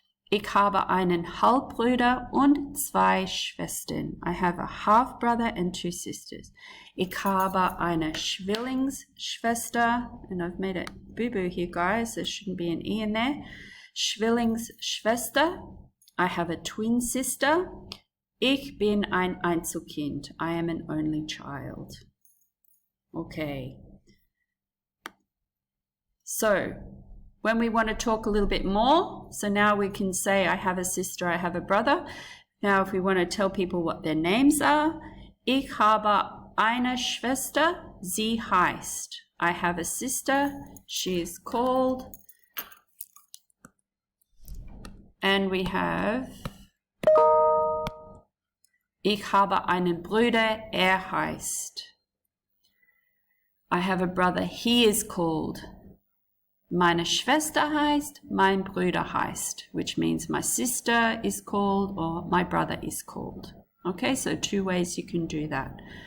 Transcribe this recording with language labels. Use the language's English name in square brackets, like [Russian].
[German] Ich habe einen Halbbruder und 2 Schwestern. [English] I have a half brother and 2 sisters. [German] Ich habe eine Zwillingsschwester, [English] and I've made a boo-boo here, guys. There shouldn't be an E in there. Zwillingsschwester. I have a twin sister. [German] Ich bin ein Einzelkind. [English] I am an only child. Okay. So, when we want to talk a little bit more, so now we can say I have a sister, I have a brother. Now if we want to tell people what their names are, [German] ich habe eine Schwester, sie heißt. [English] I have a sister, she is called. And we have [German] Ich habe einen Bruder, heißt. [English] I have a brother, he is called. [German] Meine Schwester heißt, mein Bruder heißt, [English] which means my sister is called or my brother is called. Okay, so 2 ways you can do that.